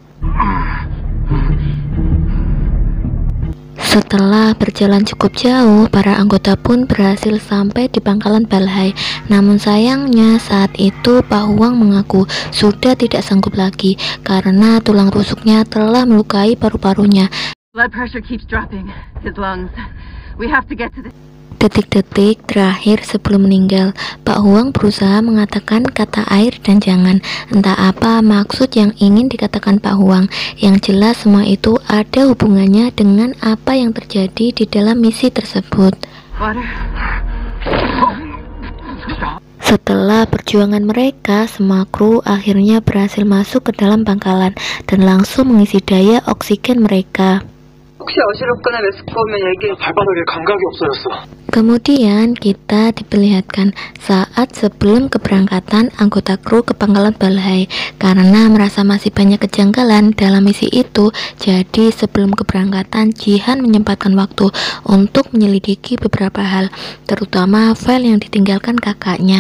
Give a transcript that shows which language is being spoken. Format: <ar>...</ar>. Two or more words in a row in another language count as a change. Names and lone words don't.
<id>Setelah berjalan cukup jauh, para anggota pun berhasil sampai di pangkalan Balhai. Namun sayangnya saat itu Pak Huang mengaku sudah tidak sanggup lagi karena tulang rusuknya telah melukai paru-parunya.</id> <en>Blood pressure keeps dropping. His lungs. We have to get to the...</en> <id>Detik-detik terakhir sebelum meninggal, Pak Huang berusaha mengatakan kata air dan jangan. Entah apa maksud yang ingin dikatakan Pak Huang. Yang jelas semua itu ada hubungannya dengan apa yang terjadi di dalam misi tersebut.</id> <en>Water.</en> <id>Setelah perjuangan mereka, semua kru akhirnya berhasil masuk ke dalam pangkalan dan langsung mengisi daya oksigen mereka.</id> <ko>혹시 어지럽거나 메스꺼우면 얘기해. 발바닥에 감각이 없어졌어.</ko> <id>Kemudian kita diperlihatkan saat sebelum keberangkatan anggota kru ke pangkalan Balhai. Karena merasa masih banyak kejanggalan dalam misi itu, jadi sebelum keberangkatan Jihan menyempatkan waktu untuk menyelidiki beberapa hal, terutama file yang ditinggalkan kakaknya.</id>